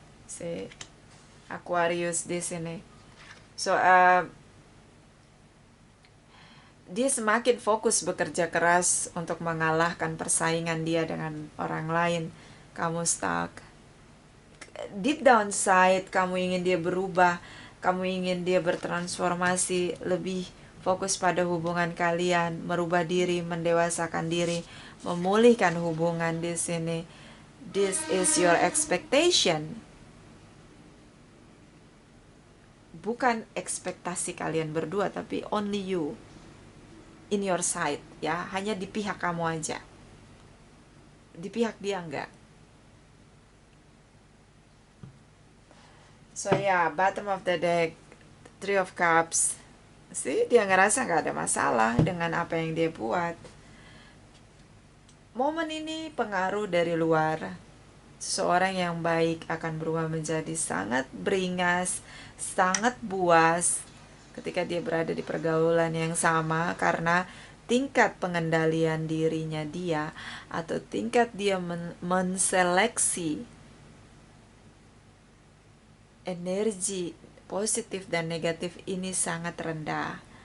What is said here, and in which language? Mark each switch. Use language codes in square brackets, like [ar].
[id] Si Aquarius di sini. So, dia semakin fokus bekerja keras untuk mengalahkan persaingan dia dengan orang lain. Kamu stuck. Deep down side, kamu ingin dia berubah. Kamu ingin dia bertransformasi, lebih fokus pada hubungan kalian, merubah diri, mendewasakan diri, memulihkan hubungan di sini. [en] This is your expectation. [id] Bukan ekspektasi kalian berdua, tapi only you. In your side, ya, hanya di pihak kamu aja. Di pihak dia enggak. So ya, bottom of the deck, Three of Cups. Sih, dia ngerasa nggak ada masalah dengan apa yang dia buat. Momen ini pengaruh dari luar. Seorang yang baik akan berubah menjadi sangat beringas, sangat buas ketika dia berada di pergaulan yang sama, karena tingkat pengendalian dirinya dia, atau tingkat dia menseleksi energi positif dan negatif ini sangat rendah.